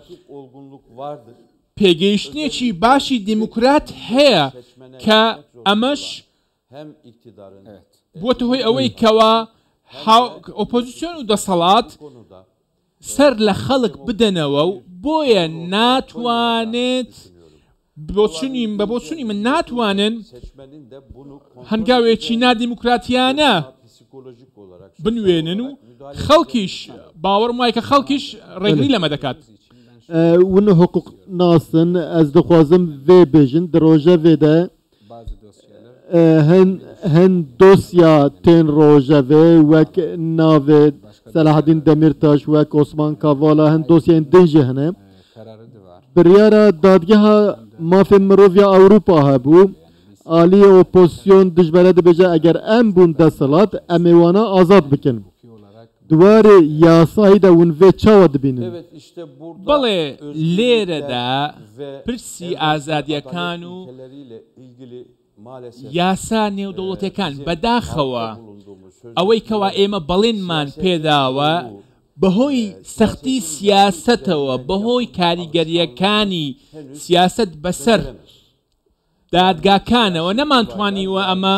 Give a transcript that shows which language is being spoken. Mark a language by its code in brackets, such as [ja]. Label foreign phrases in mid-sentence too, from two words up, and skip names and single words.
[ckb] پێگەیشتنێکی باشی دیموکرات هەیە کە ئەمەش بووەتە هۆی ئەوەی کەوا ئۆپۆزیسیۆن و دەسەڵات سەر لە خەڵک بدەنەوە و بۆیە ناتوانێت بۆ چونی من ناتوانن هەنگاوێکی نادیموکراتیانە بنوێنن و خەڵکیش باوەڕم وایە کە خەڵکیش ڕێگری لەمە دەکات [ku] ون حقوق ناسن ez dixwazim vê bêjin di rojevê de hin dosya tên rojevê wek navê Selahattin Demirtaş wek Osman Kavala hin dosyayên din jî hene biryara dadgeha mafê mirovya Ewropa hebû aliyê opozisyon dijbere dibêje eger em bûn desthilat em ê wana azad bikin دوارێ یاسایی دا ون vê çawa dibînin [ckb] بەڵێ لێرەدا پرسی ئازادیەکان و یاسا نێودەوڵەتیەکان بەداخەوە ئەوەی کەوا ئێمە بەڵێنمان پێداوە بەهۆی سەختی سیاسەتەوە بەهۆی کاریگەریەکانی سیاست بەسەر دادگاکانەوە نەمانتوانیوە ئەمە